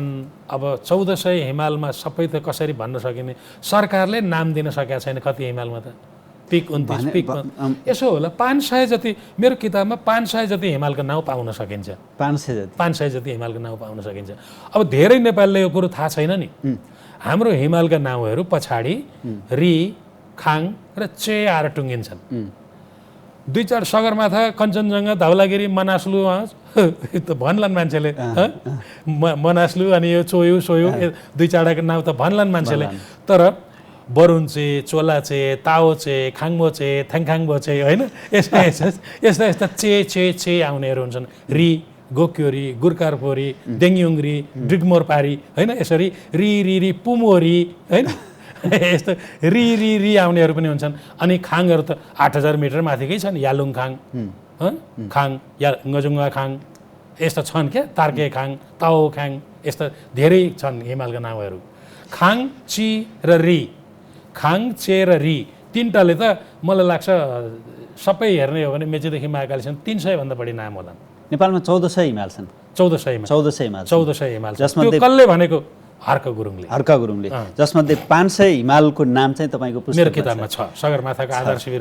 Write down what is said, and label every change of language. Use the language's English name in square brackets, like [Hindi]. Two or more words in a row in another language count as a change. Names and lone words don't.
[Nepali] अब 1400 हिमालमा सबै त कसरी भन्न सकिने, सरकारले नाम दिन सकेका छैन कति हिमालमा त। पिक 29, पिक यसो होला 500 जति, मेरो किताबमा 500 जति हिमालको नाउँ पाउन सकिन्छ। 500 जति हिमालको नाउँ पाउन सकिन्छ। अब धेरै नेपालीले यो कुरो थाहा छैन नि। हाम्रो हिमालका नाउँहरू पछाडि री, खाङ र चे आएर टुङ्गिन्छन्। 2-4 सगरमाथा, कञ्चनजङ्घा, धवलागिरी, मनास्लु त भन्लान् मान्छेले, मनास्लु अनि यो चोयु 2-4वटाको नाउँ त भन्लान् मान्छेले। तर बरुन्चे, चोलाचे, ताओचे, खाङबोचे, थ्याङखाङबोचे होइन यस्ता यस्ता यस्ता चे आउनेहरू हुन्छन्। री, गोक्योरी, गुर्कारपोरी, देङयुङरी, ड्रिगमोरपारी होइन यसरी री पुमोरी होइन यस्तो री आउनेहरू पनि हुन्छन्। अनि खाङहरू त 8000 मिटर माथिकै छन्। यालुङ खाङ, खाङ, ngजुङ्गा खाङ यस्ता छन् क्या। तार्के खाङ, ताओ खाङ यस्ता धेरै छन् हिमालका नामहरू। खाङ, ची र री, खाङ, चे र री तिनटाले त मलाई लाग्छ सबै हेर्ने हो भने मेचीदेखि महाकालीसम्म 300 भन्दा बढी नाम होला। नेपालमा 1400 हिमाल छन्। 1400 हिमाल 1400 हिमाल त्यो कसले भनेको? हर्क गुरुङले जसमध्ये 500 हिमालको नाम चाहिँ तपाईँको पुस्तकमा मेरो किताबमा छ। सगरमाथाको आधार शिविर